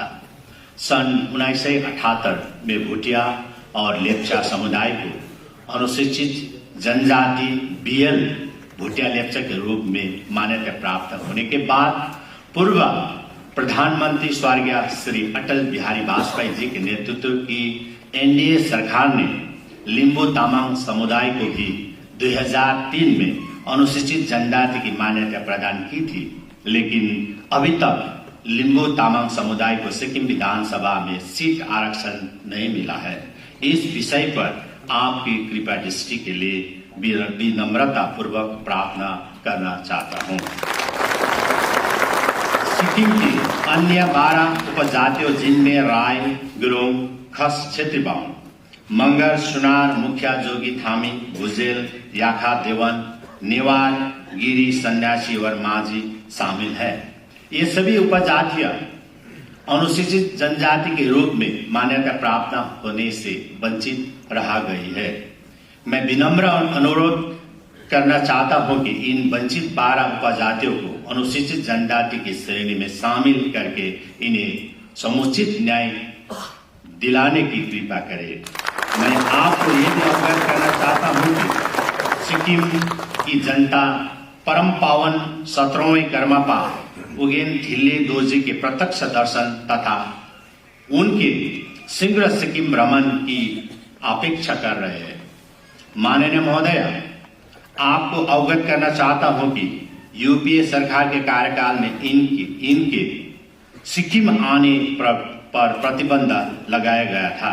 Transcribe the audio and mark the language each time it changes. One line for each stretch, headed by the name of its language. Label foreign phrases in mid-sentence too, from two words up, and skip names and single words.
Hindi: सन 1978 में भुटिया और लेप्चा समुदाय को अनुसूचित जनजाति बीएल भुटिया लेप्चा के रूप में मान्यता प्राप्त होने के बाद पूर्व प्रधानमंत्री स्वर्गीय श्री अटल बिहारी वाजपेयी जी के नेतृत्व की एनडीए सरकार ने लिम्बू तामाङ समुदाय को भी 2003 में अनुसूचित जनजाति की मान्यता प्रदान की थी, लेकिन अभी तक लिम्बू तामाङ समुदाय को सिक्किम विधानसभा में सीट आरक्षण नहीं मिला है। इस विषय पर आपकी कृपा दृष्टि के लिए विनम्रता पूर्वक प्रार्थना करना चाहता हूं। सिक्किम की अन्य 12 उपजातियों जिनमें राय, गुरुङ, खस, छेत्री बाहुन, मंगर, सुनार, मुखिया, जोगी, थामी, भुजेल, याखा, देवन, नेवार, गिरी, सन्यासी और माझी शामिल है। ये सभी उपजातियां अनुसूचित जनजाति के रूप में मान्यता प्राप्त होने से वंचित रह गई है। मैं विनम्र अनुरोध करना चाहता हूं कि इन वंचित 12 उपजातियों को अनुसूचित जनजाति की श्रेणी में शामिल करके इन्हें समुचित न्याय दिलाने की कृपा करें। मैं आपको ये भी अवगत करना चाहता हूं कि सिक्किम की जनता परम पावन 17वें कर्मपा उगेन थिल्ले दोर्जी के प्रत्यक्ष दर्शन तथा उनके शीघ्र सिक्किम भ्रमण की अपेक्षा कर रहे हैं। माननीय महोदय, आपको अवगत करना चाहता हूं कि यूपीए सरकार के कार्यकाल में इनके सिक्किम आने पर प्रतिबंध लगाया गया था।